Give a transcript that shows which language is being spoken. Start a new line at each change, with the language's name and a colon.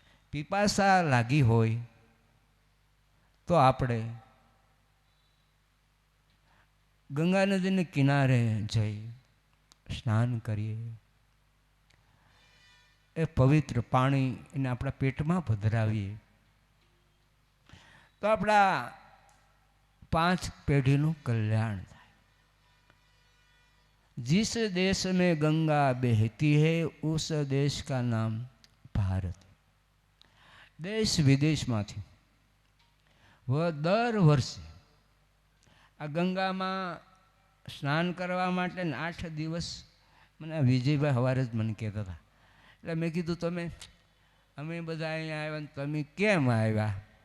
Gujarati: પીપાસા લાગી હોય તો આપણે ગંગા નદીને કિનારે જઈ સ્નાન કરીએ. એ પવિત્ર પાણી એને આપણા પેટમાં પધરાવીએ તો આપણા 5 પેઢીનું કલ્યાણ થાય.
Hindi: जिस देश में गंगा बहती है उस देश का नाम भारत.
Gujarati: देश विदेशમાંથી દર વર્ષે આ ગંગામાં સ્નાન કરવા માટે 8 દિવસ, મને વિજયભાઈ સવારે જ મને કહેતા હતા. એટલે મેં કીધું અમે બધા અહીંયા આવ્યા ને તમે કેમ આવ્યા?